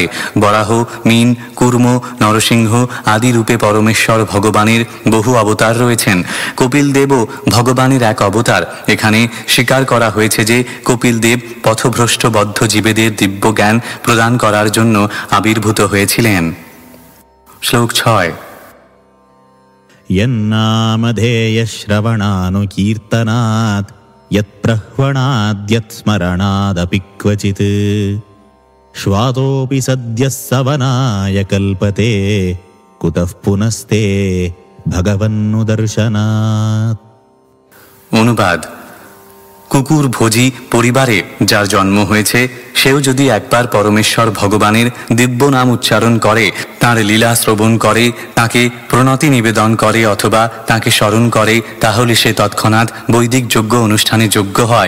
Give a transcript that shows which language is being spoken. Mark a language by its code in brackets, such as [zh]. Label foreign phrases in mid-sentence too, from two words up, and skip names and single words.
[bn] বরাহ, মীন, কুর্ম, নরসিংহ আদি রূপে পরমেশ্বর ভগবানের বহু অবতার রয়েছেন। কপিল দেবও ভগবানের এক অবতার। এখানে স্বীকার করা হয়েছে যে কপিল দেব পথভ্রষ্ট বদ্ধ জীবেদের দিব্য জ্ঞান প্রদান করার জন্য আবির্ভূত হয়েছিলেন। শ্লোক 6। [sa] यन्नामधेयश्रवणानुकीर्तनात् यत्प्रह्वणाद्यत्स्मरणादपि क्वचित् श्वातोऽपि सद्यः सवनाय कल्पते कुतः पुनस्ते भगवन्नुदर्शनात्। [bn] অনুবাদ: কুকুর ভোজী পরিবারে যার জন্ম হয়েছে, সেও যদি একবার পরমেশ্বর ভগবানের দিব্য নাম উচ্চারণ করে, তাঁর লীলা শ্রবণ করে, তাঁকে প্রণতি নিবেদন করে অথবা তাঁকে স্মরণ করে, তাহলে সে তৎক্ষণাৎ বৈদিক যজ্ঞ অনুষ্ঠানে যোগ্য হয়।